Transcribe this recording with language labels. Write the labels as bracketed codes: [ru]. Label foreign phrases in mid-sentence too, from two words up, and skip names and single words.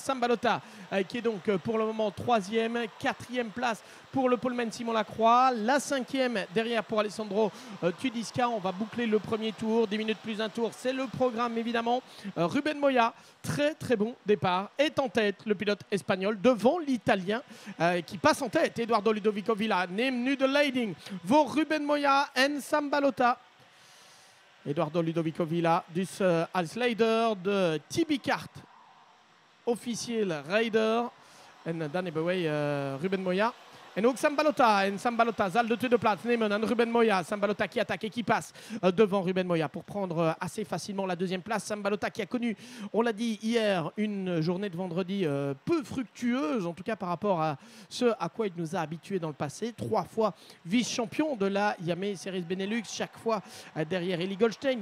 [fr] Sam Balota qui est donc pour le moment 3e, 4e place pour le poleman Simon Lacroix. La 5e derrière pour Alessandro Tudisca. On va boucler le premier tour. 10 minutes plus un tour, c'est le programme évidemment. Ruben Moya, très bon départ, est en tête, le pilote espagnol, devant l'Italien qui passe en tête. [nl] Eduardo Ludovico Villa, neem nu de leiding voor Ruben Moya en Sam Balota. Eduardo Ludovico Villa, dus als leider de TB Kart, officieel rijder. En dan hebben wij Ruben Moya. En ook Sam Balota. En Sam Balota zal de tweede plaats nemen aan Ruben Moya. [fr] Sam Balota qui attaque et qui passe devant Ruben Moya pour prendre assez facilement la 2e place. Sam Balota qui a connu, on l'a dit hier, une journée de vendredi peu fructueuse, en tout cas par rapport à ce à quoi il nous a habitués dans le passé. 3 fois vice-champion de la Yamaha Series Benelux, chaque fois derrière Eli Goldstein.